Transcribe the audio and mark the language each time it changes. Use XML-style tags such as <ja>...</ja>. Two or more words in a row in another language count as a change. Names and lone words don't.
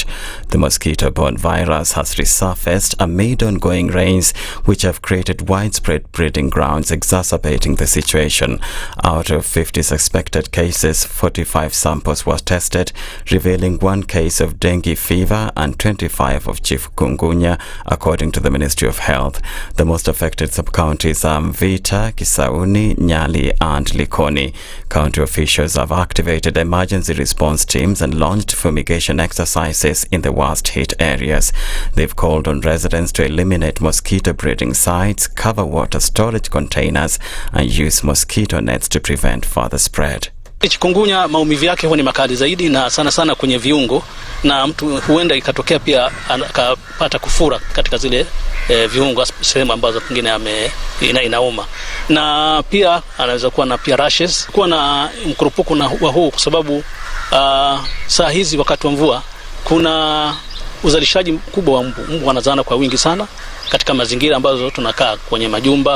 <en>The mosquito-borne virus has resurfaced amid ongoing rains, which have created widespread breeding grounds, exacerbating the situation. Out of 50 suspected cases, 45 samples were tested, revealing 1 case of dengue fever and 25 of chikungunya, according to the Ministry of Health. The most affected sub-counties are Mvita, Kisauni, Nyali and Likoni. County officials have activated emergency response teams and launched fumigation exercises in the worst-hit areas. They've called on residents to eliminate mosquito breeding sites, cover water storage containers and use mosquito nets to prevent further spread.</en> <sw>Chikungunya maumivu yake huwa ni makali zaidi na sana sana kwenye viungo, na mtu huenda ikatokea pia akapata kufura katika zile viungo, sehemu ambazo pengine inauma, na pia anaweza kuwa na pia rashes, kuwa na mkurupuko wa huu, kwa sababu saa hizi wakati wa mvua kuna uzalishaji mkubwa wa mbu wanazaana kwa wingi sana katika mazingira ambazo tunakaa kwenye majumba.</sw>